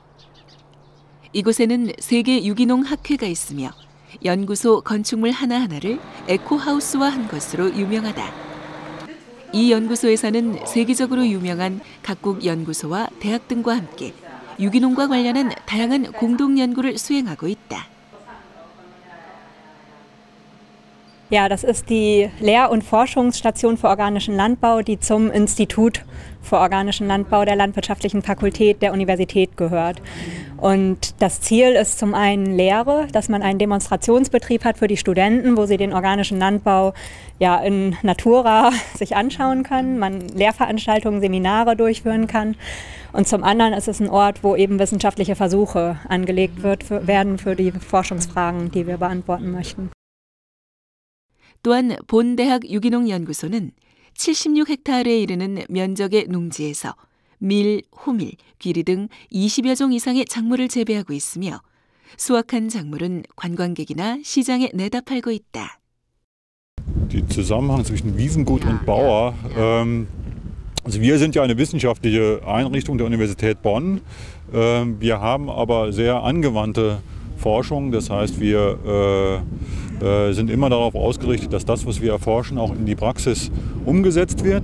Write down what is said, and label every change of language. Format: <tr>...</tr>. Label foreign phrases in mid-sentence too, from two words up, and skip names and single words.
<ko>이곳에는 세계 유기농 학회가 있으며 연구소 건축물 하나하나를 에코하우스화한 것으로 유명하다. 이 연구소에서는 세계적으로 유명한 각국 연구소와 대학 등과 함께 유기농과 관련한 다양한 공동 연구를 수행하고 있다.</ko> <de>Ja, das ist die Lehr- und Forschungsstation für organischen Landbau, die zum Institut für organischen Landbau der Landwirtschaftlichen Fakultät der Universität gehört. Und das Ziel ist zum einen Lehre, dass man einen Demonstrationsbetrieb hat für die Studenten, wo sie den organischen Landbau in Natura sich anschauen können, man Lehrveranstaltungen, Seminare durchführen kann. Und zum anderen ist es ein Ort, wo eben wissenschaftliche Versuche angelegt werden für die Forschungsfragen, die wir beantworten möchten.</de> <ko>또한 본대학 유기농 연구소는 76헥타르에 이르는 면적의 농지에서 밀, 호밀, 귀리 등 20여 종 이상의 작물을 재배하고 있으며 수확한 작물은 관광객이나 시장에 내다 팔고 있다.</ko> <de>Die Zusammenhang zwischen Wiesengut und Bauer. Also wir sind ja eine wissenschaftliche Einrichtung der Universität Bonn. Wir haben aber sehr angewandte Forschung. Das heißt, wir sind immer darauf ausgerichtet, dass das, was wir erforschen, auch in die Praxis umgesetzt wird.</de>